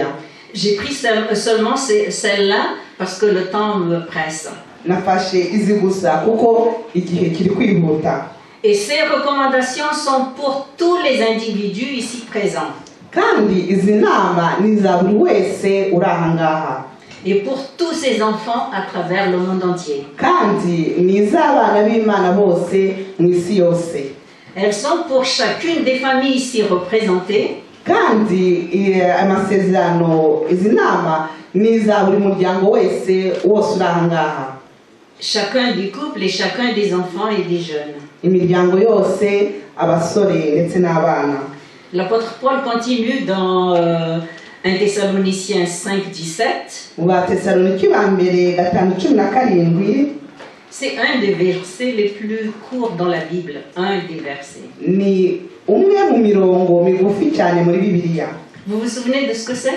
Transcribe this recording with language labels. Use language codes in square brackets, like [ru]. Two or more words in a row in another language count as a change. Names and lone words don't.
[fr] J'ai pris seulement celle-là parce que le temps me presse. [rw] Nafashe izi gusa kuko igihe kiri kwihuta. [fr] Et ces recommandations sont pour tous les individus ici présents. [rw] Kandi izi nama ni za buri wese uri aha ngaha. [fr] Et pour tous ces enfants à travers le monde entier. [rw] Kandi ni iz'abana b'Imana bose mu isi yose. [fr] Elles sont pour chacune des familles ici représentées. [rw] Kandi amasezerano izi nama ni iza buri muryango wose uri aha ngaha. [fr] Chacun des couples et chacun des enfants et des jeunes. [rw] Imiryango yose, abasore ndetse n'abana. [fr] L'apôtre Paul continue dans 1 Thessaloniciens 5:17. C'est un des versets les plus courts dans la Bible. Un des versets. Vous vous souvenez de ce que c'est?